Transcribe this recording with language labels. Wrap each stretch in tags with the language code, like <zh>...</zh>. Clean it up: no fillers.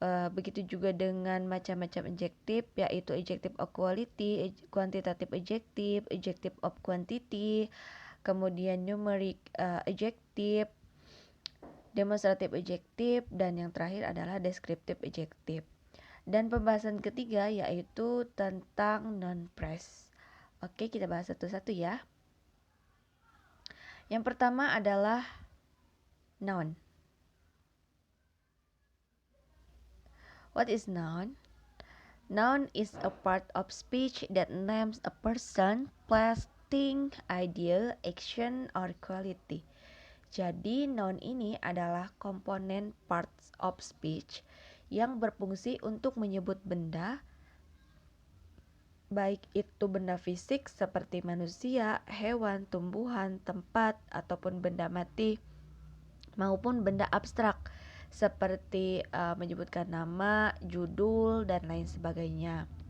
<id>Begitu juga dengan macam-macam adjective, yaitu adjective of quality, quantitative adjective, adjective of quantity, kemudian numeric adjective, demonstrative adjective, dan yang terakhir adalah descriptive adjective. Dan pembahasan ketiga yaitu tentang non-phrase. Oke, kita bahas satu-satu ya. Yang pertama adalah noun.</id> <en>What is noun? Noun is a part of speech that names a person, place, thing, idea, action, or quality.</en> <id>Jadi noun ini adalah komponen parts of speech yang berfungsi untuk menyebut benda, baik itu benda fisik seperti manusia, hewan, tumbuhan, tempat, ataupun benda mati, maupun benda abstrak seperti menyebutkan nama, judul, dan lain sebagainya.</id>